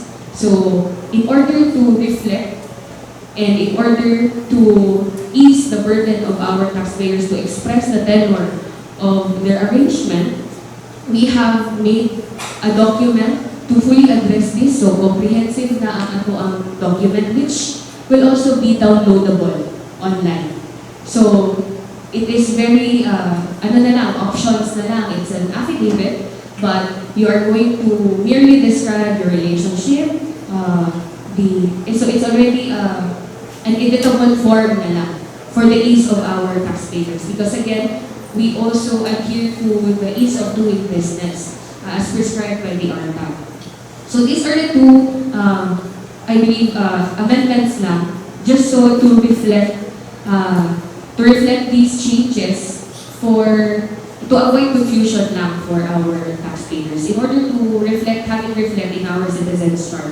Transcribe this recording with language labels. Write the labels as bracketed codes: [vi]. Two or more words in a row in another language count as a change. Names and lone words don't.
[en] So, in order to reflect and in order to ease the burden of our taxpayers to express the tenure of their arrangement, we have made a document to fully address this. So, comprehensive [ceb] na ang ato ang [en] document, which will also be downloadable online. So, it is very, options [tl] na lang. [en] It's an affidavit, but you are going to merely describe your relationship. So, it's already an editable form [tl] na lang [en] for the ease of our taxpayers. Because again, we also adhere to the ease of doing business as prescribed by the RTAP. So these are the two, I believe, amendments lang, just so to reflect these changes to avoid confusion lang for our taxpayers in order to have it reflect in our citizens' charter.